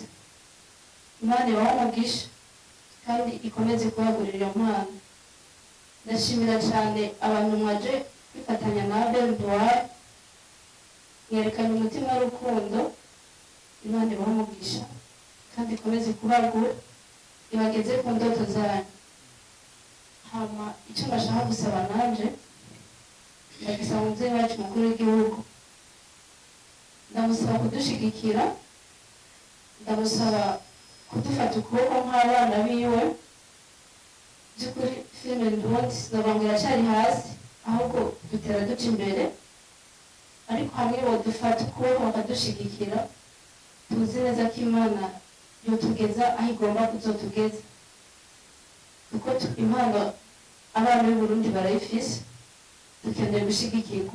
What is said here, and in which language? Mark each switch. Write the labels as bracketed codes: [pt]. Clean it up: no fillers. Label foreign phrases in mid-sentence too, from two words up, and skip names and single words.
[rw] Imana ibahe umugisha kandi ikomeze kubagurira iyo mpano. Ndashimira cyane abantu mwaje kwifatanya na Abel Duarte, mwerekanye umutima w'urukundo. Imana ibahe umugisha kandi ikomeze kubagura ibageze ku ndoto zanyu. [rn] Hama icyo nashaka gusaba nanje, ndagisaba umubyeyi wacu mukuru w'igihugu, ndamusaba kudushigikira, ndamusaba kudufata ukuboko nk'abana biwe. By'ukuri filime Ndundi sinavuga iracyari hasi, ahubwo dutera duca imbere, ariko hamwe bodufata ukuboko bakadushigikira, tuzi neza ko Imana yotugeza aho igomba kuzotugeza, kuko impano abana b'u Burundi barayifise, dukeneye gushigikirwa.